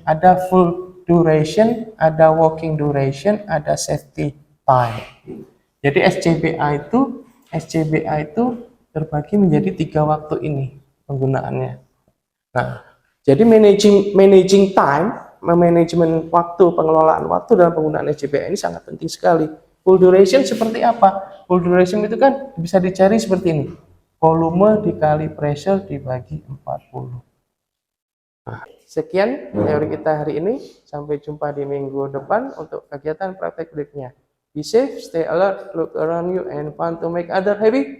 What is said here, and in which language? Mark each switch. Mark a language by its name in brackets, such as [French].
[Indonesian] Ada full duration, ada working duration, ada safety time. Jadi SCBA itu terbagi menjadi 3 waktu ini penggunaannya. Nah, jadi managing time, manajemen waktu, pengelolaan waktu dalam penggunaan SCBA ini sangat penting sekali. Full duration seperti apa? Full duration itu kan bisa dicari seperti ini. Volume dikali pressure dibagi 40. Nah, sekian teori kita hari ini. Sampai jumpa di minggu depan untuk kegiatan praktek berikutnya. [English] Be safe, stay alert, look around you, and fun to make other happy.